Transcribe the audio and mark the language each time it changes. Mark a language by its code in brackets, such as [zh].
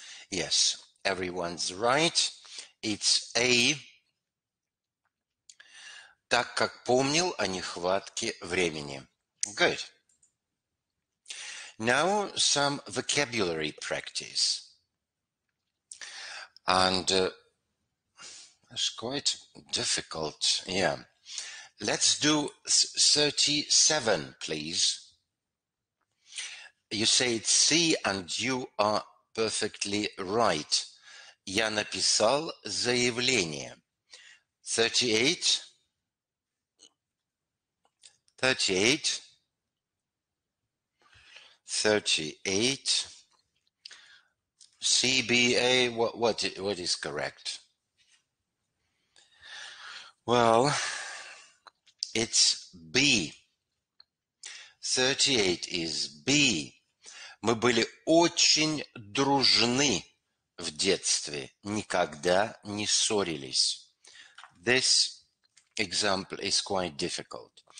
[en] Yes, everyone's right. It's A. [ru] Так как помнил о нехватке времени. [en] Good. Now some vocabulary practice. And it's quite difficult. Yeah. Let's do 37, please. You say it's C, and you are perfectly right. [ru] Я написал заявление. 38. [en] 38. 38. CBA, what is correct? Well, it's B. 38 is B. [ru] Мы были очень дружны в детстве, никогда не ссорились. [en] This example is quite difficult.